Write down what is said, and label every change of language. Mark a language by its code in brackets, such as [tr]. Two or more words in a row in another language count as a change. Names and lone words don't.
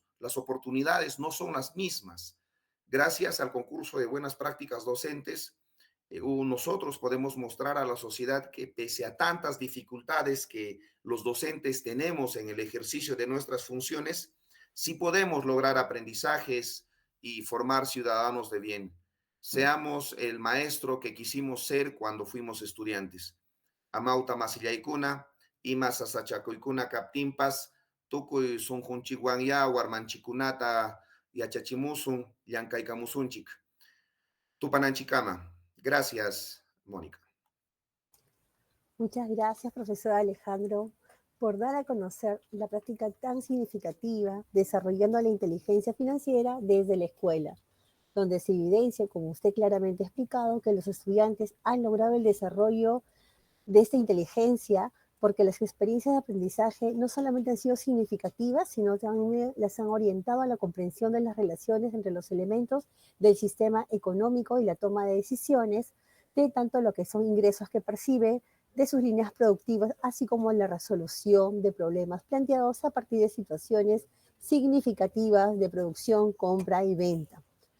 [es] Las oportunidades no son las mismas. Gracias al concurso de buenas prácticas docentes, nosotros podemos mostrar a la sociedad que pese a tantas dificultades que los docentes tenemos en el ejercicio de nuestras funciones, sí podemos lograr aprendizajes y formar ciudadanos de bien. Seamos el maestro que quisimos ser cuando fuimos estudiantes. [qu] Amauta masillaikuna, ima sasachakuykuna kaptimpas, tukuy sunjunchiwan ya warmanchikunata yachachimusun, llankaykamusunchik. Tupananchikama. [es] Gracias, Mónica. Muchas gracias, profesor Alejandro, por dar a conocer la práctica tan significativa desarrollando la inteligencia financiera desde la escuela, donde se evidencia, como usted claramente ha explicado, que los estudiantes han logrado el desarrollo de esta inteligencia porque las experiencias de aprendizaje no solamente han sido significativas, sino también las han orientado a la comprensión de las relaciones entre los elementos del sistema económico y la toma de decisiones, de tanto lo que son ingresos que percibe, de sus líneas productivas, así como la resolución de problemas planteados a partir de situaciones significativas de producción, compra y venta.